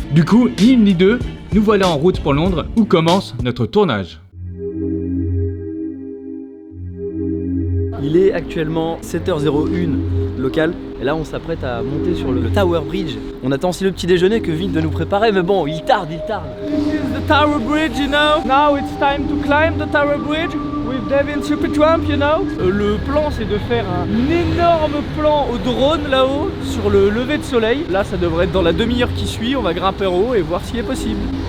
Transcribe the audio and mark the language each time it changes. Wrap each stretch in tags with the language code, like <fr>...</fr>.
<fr>Du coup, ni une ni deux, nous voilà en route pour Londres où commence notre tournage. Il est actuellement 7h01 local et là on s'apprête à monter sur le Tower Bridge. On attend aussi le petit déjeuner que vient de nous préparer, mais bon, il tarde.</fr> <en>This is the Tower Bridge, you know. Now it's time to climb the Tower Bridge with Devin Supertramp, you know.</en> <fr>Le plan c'est de faire un énorme plan au drone là-haut sur le lever de soleil. Là ça devrait être dans la demi-heure qui suit, on va grimper en haut et voir s'il est possible.</fr>